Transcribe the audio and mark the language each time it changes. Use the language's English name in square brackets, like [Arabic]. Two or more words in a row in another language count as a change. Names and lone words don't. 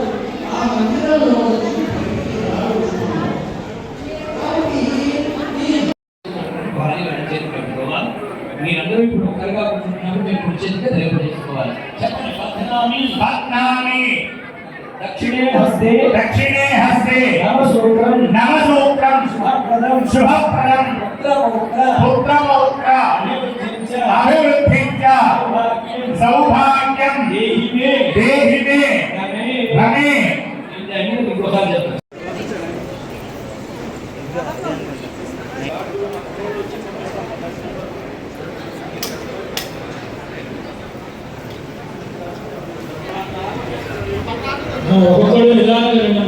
[Telugu] ఆ మందిరంలో మీరందరూ ఇప్పుడు ఒకరిగా కూర్చున్నప్పుడు మీరు కూర్చొని తెలియజేసుకోవాలి. చెప్పండి. [Sanskrit] दक्षिणे हस्ते नमसूत्रं शुभप्रदं पुत्रपौत्र अभिवृद्धिं च सौभाग्यं देहि मे रमे [Telugu] ఒక్కొక్కళ్ళు నిదానంగా రండమ్మా.